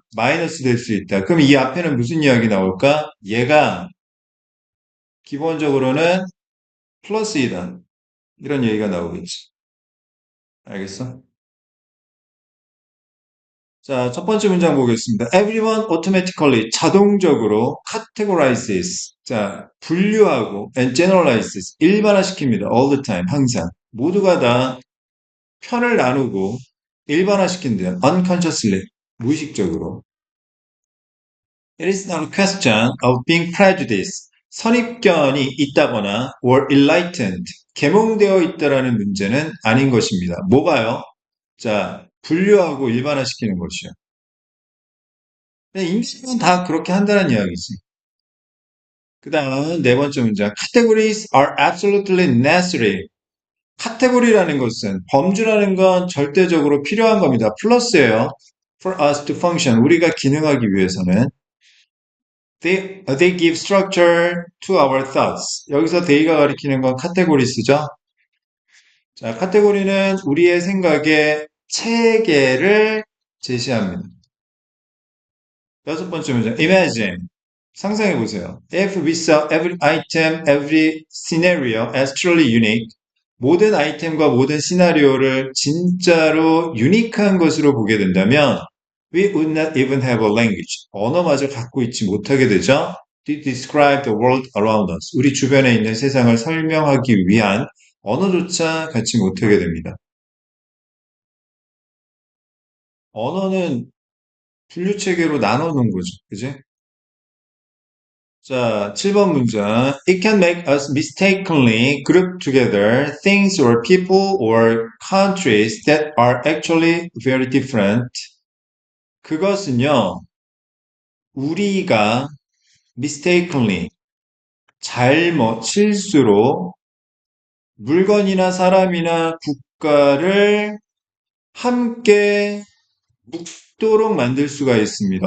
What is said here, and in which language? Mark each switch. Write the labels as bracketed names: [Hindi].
[Korean] 마이너스 될 수 있다. 그럼 이 앞에는 무슨 이야기 나올까? 얘가 기본적으로는 플러스이다. 이런 얘기가 나오겠지. 알겠어? 자, 첫 번째 문장 보겠습니다. [English] Everyone automatically [Korean] 자동적으로 [English] categorizes. [Korean] 자, 분류하고 [English] and generalizes [Korean] 일반화시킵니다. [English] All the time [Korean] 항상 모두가 다 편을 나누고 일반화시킨대요. [English] Unconsciously [Korean] 무의식적으로. [English] It is not a question of being prejudiced. [Korean] 선입견이 있다거나 [English] or enlightened [Korean] 계몽되어 있다라는 문제는 아닌 것입니다. 뭐가요? 자, 분류하고 일반화시키는 것이요. 인간은 다 그렇게 한다는 이야기지. 그 다음 네 번째 문장. [English] Categories are absolutely necessary. [Korean] 카테고리라는 것은 범주라는 건 절대적으로 필요한 겁니다. 플러스예요. [English] For us to function. [Korean] 우리가 기능하기 위해서는. [English] They give structure to our thoughts. [Korean] 여기서 they가 가리키는 건 카테고리스죠. 자, 카테고리는 우리의 생각의 체계를 제시합니다. 여섯 번째 문제. [English] Imagine. [Korean] 상상해 보세요. [English] If we saw every item, every scenario as truly unique. [Korean] 모든 아이템과 모든 시나리오를 진짜로 유니크한 것으로 보게 된다면 [English] we would not even have a language. [Korean] 언어마저 갖고 있지 못하게 되죠. [English] To describe the world around us. [Korean] 우리 주변에 있는 세상을 설명하기 위한 언어조차 갖지 못하게 됩니다. 언어는 분류체계로 나눠놓은 거죠. 그지? 자, 7번 문장. [English] It can make us mistakenly group together things or people or countries that are actually very different. [Korean] 그것은요, 우리가 mistakenly, 잘못, 실수로 물건이나 사람이나 국가를 함께 묵도록 만들 수가 있습니다.